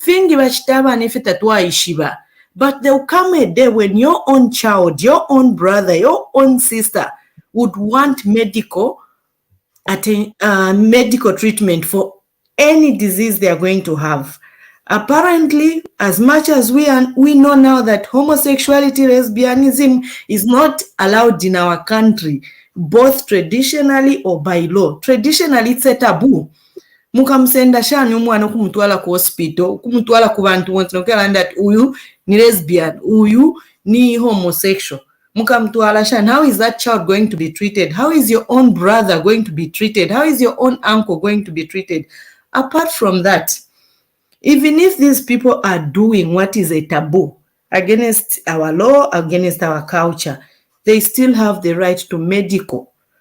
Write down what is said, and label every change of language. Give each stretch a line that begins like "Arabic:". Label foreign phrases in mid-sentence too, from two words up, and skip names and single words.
English: But there'll come a day when your own child, your own brother, your own sister would want medical treatment for any disease they are going to have. Apparently, as much as we know now that homosexuality, lesbianism is not allowed in our country, both traditionally or by law. Traditionally, it's a taboo.
Bemba: Mukamusenda shani umwana kumutwala ku hospital, kumutwala ku bantu wonse nokela that uyu ni lesbian, uyu ni homosexual. Mukamutwala shani,
English: how is that child going to be treated? How is your own brother going to be treated? How is your own uncle going to be treated? Apart from that, even if these people are doing what is a taboo against our law, against our culture, they still have the right to medical.